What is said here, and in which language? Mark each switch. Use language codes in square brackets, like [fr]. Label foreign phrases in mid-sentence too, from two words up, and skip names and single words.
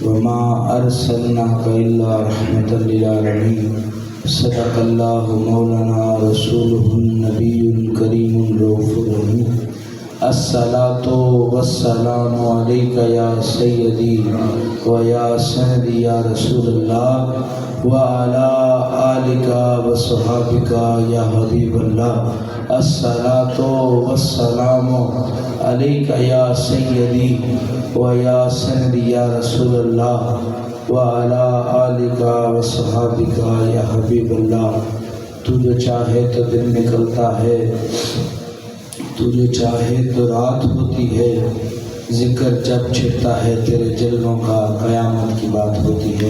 [ar] وما ارسلناک الا رحمۃ للعالمین صدق اللہ مولانا رسولہ النبی الکریم الرؤوف الرحیم الصلاۃ والسلام علیک یا سیدی و یا سندی یا رسول اللہ وعلی آلک و صحابک یا حبیب اللہ الصلاۃ والسلام علیک یا سیدی و یا سندی یا رسول اللہ وعلی آلک و صحابک یا حبیب اللہ۔ [ur] تو جو چاہے تو دن نکلتا ہے، تو جو چاہے تو رات ہوتی ہے، ذکر جب چھڑتا ہے تیرے جلووں کا قیامت کی بات ہوتی ہے۔